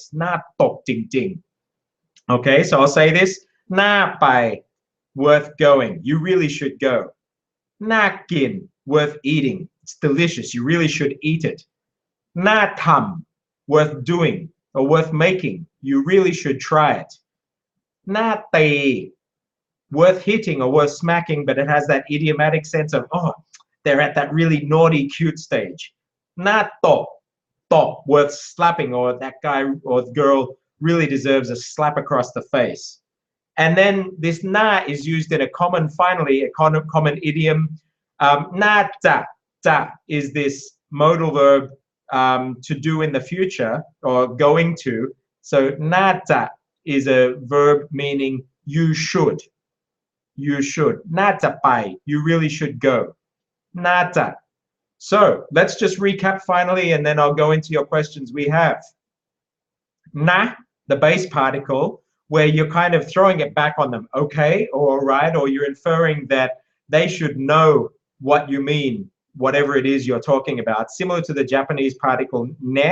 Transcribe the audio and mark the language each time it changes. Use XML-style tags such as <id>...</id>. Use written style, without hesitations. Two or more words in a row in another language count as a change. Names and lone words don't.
<en>Na top ding ding. Okay, so I'll say this.</en> <th>น่าไป,</th> <en>worth going. You really should go.</en> <th>น่ากิน,</th> <en>worth eating. It's delicious. You really should eat it.</en> <th>น่าทำ,</th> <en>worth doing or worth making. You really should try it.</en> <th>น่าตี,</th> <en>worth hitting or worth smacking, but it has that idiomatic sense of, oh, they're at that really naughty, cute stage.</en> <th>น่าตบ,</th> <en>worth slapping, or that guy or girl really deserves a slap across the face. And then this na is used in a common, finally, a common idiom.</en> <th>น่าจะ</th> <en>is this modal verb to do in the future or going to. So</en> <th>น่าจะ</th> <en>is a verb meaning you should. You should.</en> <th>น่าจะไป,</th> <en>you really should go.</en> <th>น่าจะ.</th> <en>So let's just recap finally, and then I'll go into your questions. We have na, the base particle, where you're kind of throwing it back on them, okay, or all right, or you're inferring that they should know what you mean, whatever it is you're talking about, similar to the Japanese particle ne.</en>